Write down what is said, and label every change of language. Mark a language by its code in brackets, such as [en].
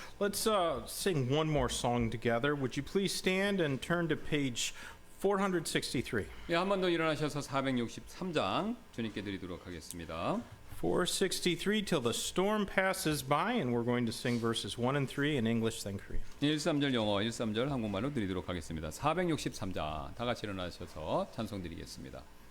[en] Let's sing one more song together. Would you please stand and turn to page 463? [ko] 예, 한 번 더 일어나셔서 463장 주님께 드리도록 하겠습니다. [en] 463 till the storm passes by, and we're going to sing verses 1 and 3 in English, then Korean. [ko] 1~3절 영어, 1~3절 한국말로 드리도록 하겠습니다. 463장 다 같이 일어나셔서 찬송 드리겠습니다.